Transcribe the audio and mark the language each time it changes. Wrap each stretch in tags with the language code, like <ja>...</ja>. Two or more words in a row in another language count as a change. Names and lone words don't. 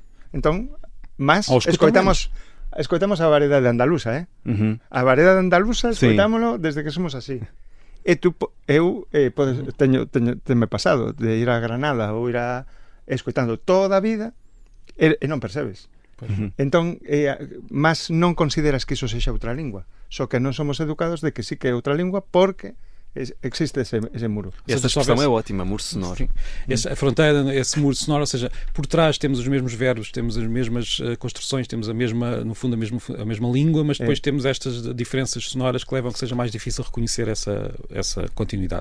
<gl>Entón, mas escoitamos a variedade andaluza, A variedade andaluza escoitámolo desde que somos así. E teño pasado de ir a Granada ou ir a escoitando toda a vida e non percebes. Entón, mas non consideras que iso sexa outra lingua, só que non somos educados de que sí que é outra lingua porque existe esse muro.</gl> <pt>Essa expressão é ótima, muro sonoro. A fronteira, esse muro sonoro, ou seja, por trás temos os mesmos verbos, temos as mesmas construções, temos no fundo a mesma língua, mas depois temos estas diferenças sonoras que levam a que seja mais difícil reconhecer essa continuidade.</pt>